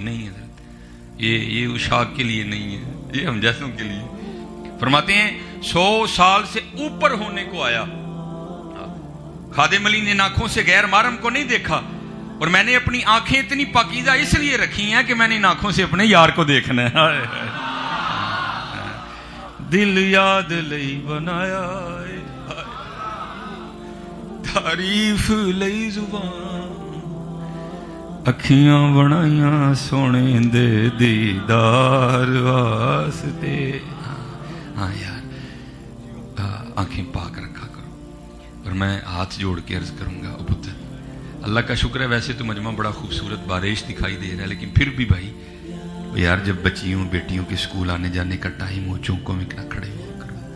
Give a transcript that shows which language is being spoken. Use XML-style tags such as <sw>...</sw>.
<ur>نہیں حضرت یہ اشاق کے لیے نہیں ہے, یہ ہم جیسوں کے لیے. فرماتے ہیں 100 سال سے اوپر ہونے کو آیا خادم علی نے ان آنکھوں سے غیر محرم کو نہیں دیکھا, اور میں نے اپنی آنکھیں اتنی پاکیزہ اس لیے رکھی ہیں کہ میں نے ان آنکھوں سے اپنے یار کو دیکھنا ہے.</ur> <pa>دل یاد لئی بنایا, تعریف لئی زبان, اکھیاں بنائیاں سونے دے دیدار واسطے.</pa> <ur>ہاں یار آنکھیں پاک رکھا کرو. اور میں ہاتھ جوڑ کے عرض کروں گا,</ur> <pa>او پتر</pa> <ur>اللہ کا شکر ہے ویسے تو مجمع بڑا خوبصورت بارش دکھائی دے رہا ہے, لیکن پھر بھی بھائی یار جب بچیوں بیٹیوں کے اسکول آنے جانے کا ٹائم ہو, چونکوں میں نہ کھڑے ہو کرو.</ur>